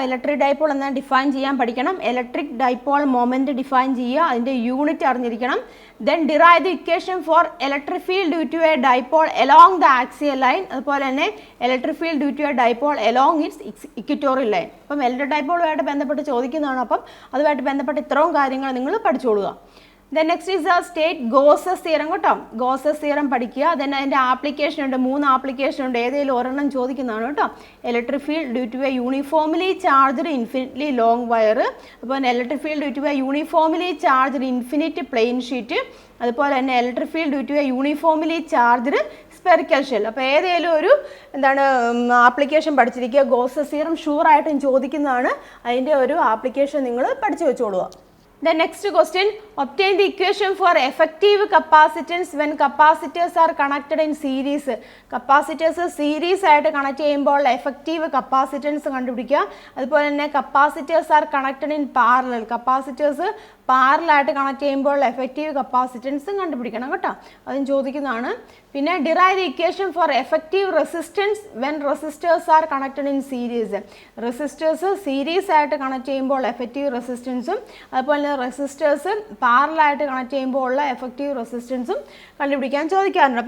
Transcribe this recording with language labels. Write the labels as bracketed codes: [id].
[ml] Electric dipole എന്നാൽ define ചെയ്യാൻ പഠിക്കണം. ഇലക്ട്രിക് ഡൈപോൾ മൊമെന്റ് ഡിഫൈൻ ചെയ്യുക, അതിൻ്റെ യൂണിറ്റ് അറിഞ്ഞിരിക്കണം. [en] Then derive the equation for electric field due to a dipole along the axial line. [ml] അതുപോലെ തന്നെ [en] Electric field due to a dipole along its equatorial line. [ml] അപ്പം electric ഡൈപോളുമായിട്ട് ബന്ധപ്പെട്ട് ചോദിക്കുന്നതാണ്. അപ്പം അതുമായിട്ട് ബന്ധപ്പെട്ട് ഇത്രയും കാര്യങ്ങൾ നിങ്ങൾ പഠിച്ചോളുക. [en] Then next is the state Gauss's theorem [ml] കേട്ടോ. Gauss's theorem പഠിക്കുക. then അതിൻ്റെ ആപ്ലിക്കേഷൻ ഉണ്ട്, 3 ആപ്ലിക്കേഷൻ ഉണ്ട്. ഏതെങ്കിലും ഒരെണ്ണം ചോദിക്കുന്നതാണ് കേട്ടോ. [en] Electric field due to a uniformly charged infinitely long wire. [ml] അപ്പോൾ [en] Electric field due to a uniformly charged infinite plane sheet. [ml] അതുപോലെ തന്നെ [en] Electric field due to a uniformly charged spherical shell. [ml] അപ്പോൾ ഏതെങ്കിലും ഒരു ആപ്ലിക്കേഷൻ പഠിച്ചിരിക്കുക. Gauss's theorem ഷുവറായിട്ടും ചോദിക്കുന്നതാണ്. അതിൻ്റെ ഒരു application നിങ്ങൾ പഠിച്ചു വെച്ചോളുക. [en] The next question, obtain the equation for effective capacitance when capacitors are connected in series. [ml] Capacitors series ആയിട്ട് കണക്ട് ചെയ്യുമ്പോൾ എഫക്റ്റീവ് കപ്പാസിറ്റൻസ് കണ്ടുപിടിക്കുക. അതുപോലെ തന്നെ [en] capacitors are connected in parallel. [ml] Capacitors പാരലായിട്ട് കണക്ട് ചെയ്യുമ്പോൾ എഫക്റ്റീവ് കപ്പാസിറ്റൻസും കണ്ടുപിടിക്കണം കേട്ടോ. അതും ചോദിക്കുന്നതാണ്. പിന്നെ [en] Derive the equation for effective resistance when resistors are connected in series. [ml] Resistors series ആയിട്ട് കണക്ട് ചെയ്യുമ്പോൾ എഫക്റ്റീവ് റെസിസ്റ്റൻസും അതുപോലെ തന്നെ റെസിസ്റ്റേഴ്സ് പാരലായിട്ട് കണക്ട് ചെയ്യുമ്പോൾ ഉള്ള എഫക്റ്റീവ് റെസിസ്റ്റൻസും കണ്ടുപിടിക്കാൻ ചോദിക്കാറുണ്ട്.